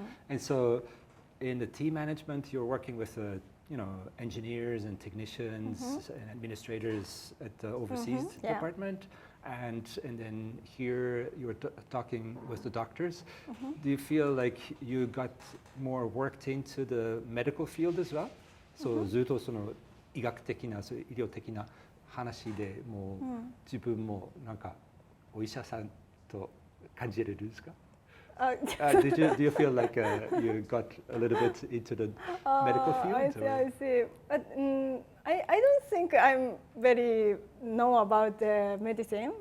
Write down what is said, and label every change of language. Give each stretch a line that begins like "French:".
English: And so, in the team management, you're working with engineers and technicians and administrators at the overseas department, and then here you're talking with the doctors. Do you feel like you got more worked into the medical field as well?
Japanese: So ずっとその医学的な、医療的な話でもう自分もなんかお医者さんと感じれるんですか？
English: Do you feel like you got a little bit into the medical field? I see. But I don't think I'm very know about the medicine.